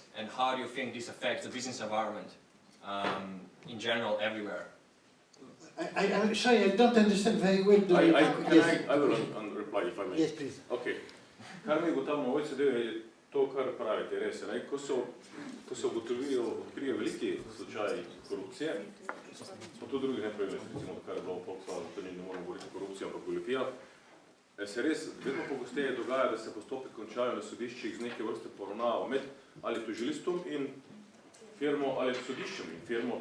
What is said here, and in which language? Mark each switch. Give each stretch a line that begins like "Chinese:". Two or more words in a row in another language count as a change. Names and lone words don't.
English: And how do you think this affects the business environment in general everywhere? I'm sorry, I don't understand very well. I will reply if I may. Yes, please. Okay.
Slovenian: Kar mi ugotavljamo v OECD je to, kar pravite, res. Ko se odkrijejo veliki slučaji korupcije, smo tudi drugi ne pravili, recimo, kar je bilo v Volkswagenu, to ne moramo govoriti o korupciji, ampak goljufija, se res vedno pogosteje dogaja, da se postopki končajo na sodiščih z neke vrste poravnava med ali tožilstvom in firmo ali sodiščem in firmo.